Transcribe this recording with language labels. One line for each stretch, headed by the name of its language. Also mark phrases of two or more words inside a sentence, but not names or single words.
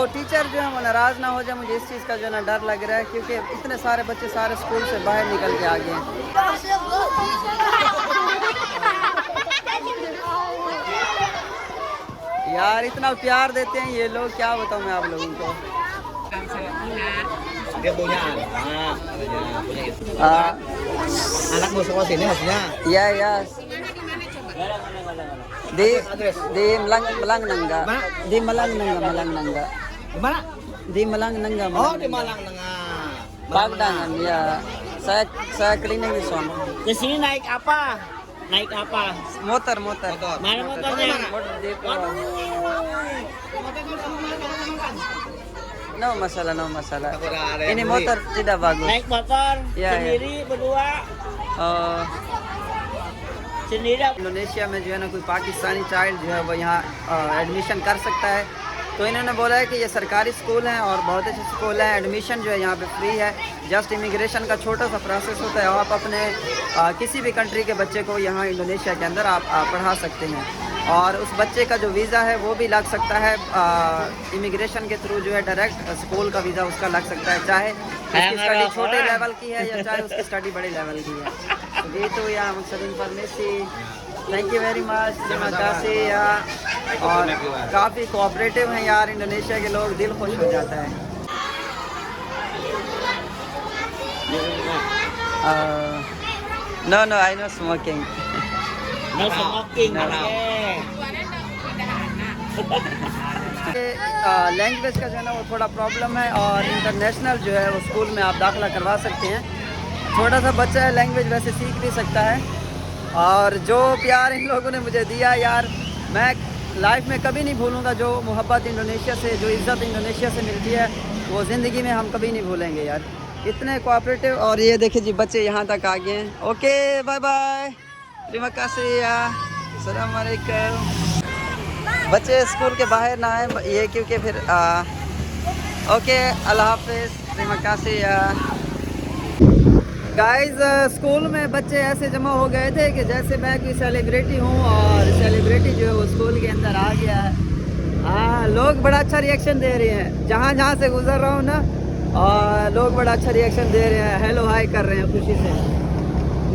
Hindi: टीचर जो है वो नाराज़ ना हो जाए, मुझे इस चीज़ का जो ना डर लग रहा है क्योंकि इतने सारे बच्चे सारे स्कूल से बाहर निकल के आ गए हैं। यार इतना प्यार देते हैं ये लोग, क्या बताऊँ मैं आप लोगों को।
Indonesian: Dia punya anak mau sekolah sini harusnya. Ya. Di Malang Nangga. Di Malang Nangga. Gimana? Di Malang Nangga. Oh, di Malang Nengah. Padangan ya. Saya cleaning di sana. Ke sini naik apa? Naik apa? Motor. Mana motornya? No masalah. Ini motor tidak bagus. Naik motor Ya, sendiri berdua. Sendiri.
Hindi: इंडोनेशिया में जो है ना कोई पाकिस्तानी चाइल्ड जो है वो यहाँ एडमिशन कर सकता है। तो इन्होंने बोला है कि ये सरकारी स्कूल हैं और बहुत अच्छे स्कूल हैं, एडमिशन जो है यहाँ पे फ्री है। जस्ट इमिग्रेशन का छोटा सा प्रोसेस होता है, आप अपने किसी भी कंट्री के बच्चे को यहाँ इंडोनेशिया के अंदर आप पढ़ा सकते हैं और उस बच्चे का जो वीज़ा है वो भी लग सकता है इमिग्रेशन के थ्रू जो है डायरेक्ट स्कूल का वीज़ा उसका लग सकता है, चाहे उसकी स्टडी छोटे लेवल की है या चाहे उसकी स्टडी बड़े लेवल की है। तो ये तो या मकसद इन्फॉर्मेशन।
English: thank you very much,
Indonesian: terima kasih ya।
Hindi: और काफ़ी कोऑपरेटिव हैं यार इंडोनेशिया के लोग, दिल खुश हो जाता है।
English: No, I know smoking. No smoking. No.
Hindi: लैंग्वेज का जो है ना वो थोड़ा प्रॉब्लम है, और इंटरनेशनल जो है वो स्कूल में आप दाखिला करवा सकते हैं। छोटा सा बच्चा है, लैंग्वेज वैसे सीख भी सकता है। और जो प्यार इन लोगों ने मुझे दिया यार, मैं लाइफ में कभी नहीं भूलूंगा। जो मोहब्बत इंडोनेशिया से, जो इज़्ज़त इंडोनेशिया से मिलती है, वो ज़िंदगी में हम कभी नहीं भूलेंगे यार। इतने कोऑपरेटिव। और ये देखिए जी, बच्चे यहाँ तक आ गए हैं।
English: OK bye bye,
Indonesian: terima kasih ya,
Arabic: السلام عليكم.
Hindi: बच्चे स्कूल के बाहर ना आए ये, क्योंकि फिर ओके अल्लाह हाफिज़,
Indonesian: terima kasih ya।
Hindi: गाइस स्कूल में बच्चे ऐसे जमा हो गए थे कि जैसे मैं कोई सेलिब्रिटी हूँ, और सेलिब्रिटी जो है वो स्कूल के अंदर आ गया है। लोग बड़ा अच्छा रिएक्शन दे रहे हैं, जहाँ जहाँ से गुजर रहा हूँ ना, और लोग बड़ा अच्छा रिएक्शन दे रहे हैं,
English: hello hi
Hindi: कर रहे हैं खुशी से।